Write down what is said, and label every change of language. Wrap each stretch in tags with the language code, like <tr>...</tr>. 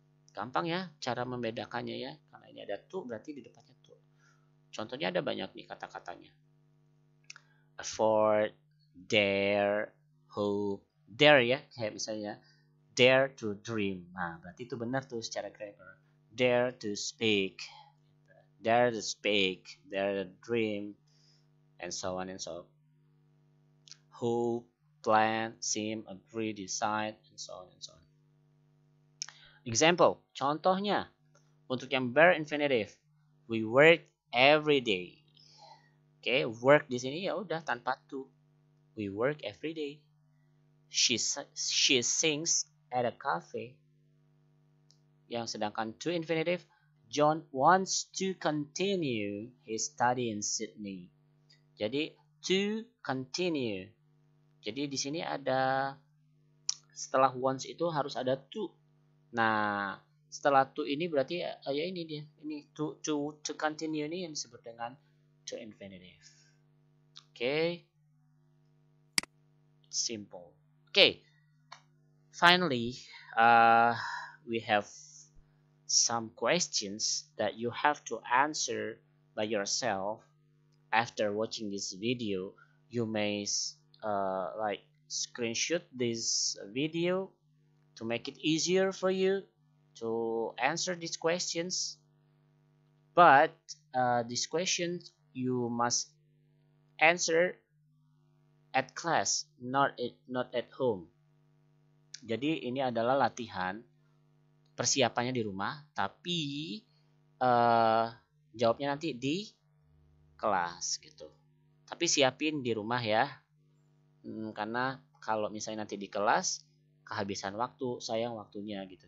<id>Gampang ya cara membedakannya ya. Karena ini ada to berarti di depannya to. Contohnya ada banyak nih kata-katanya.</id> <en>Afford, dare, hope, dare</en> <id>ya, kayak misalnya</id> <en>dare to dream.</en> <id>Nah, berarti itu benar tuh secara grammar.</id> <en>Dare to speak, dare to speak, dare to dream, and so on and so on. Hope, plan, seem, agree, decide, and so on and so on. Example,</en> <id>contohnya untuk yang</id> <en>bare infinitive, we work every day.</en> <id>Oke, work di sini ya udah tanpa to.</id> <en>We work every day. She sings at a cafe.</en> <id>Yang sedangkan</id> <en>to infinitive, John wants to continue his study in Sydney.</en> <id>Jadi to continue. Jadi di sini ada setelah wants itu harus ada to. Nah, setelah to ini berarti ya ini dia. Ini to continue ini yang disebut dengan to infinitive.</id> <en>Okay? It's simple. Okay. Finally, we have some questions that you have to answer by yourself. After watching this video, you may like screenshot this video to make it easier for you to answer these questions. But these questions you must answer at class, not at home.</en> <id>Jadi ini adalah latihan persiapannya di rumah, tapi jawabnya nanti di kelas gitu. Tapi siapin di rumah ya, karena kalau misalnya nanti di kelas kehabisan waktu, sayang waktunya gitu.</id>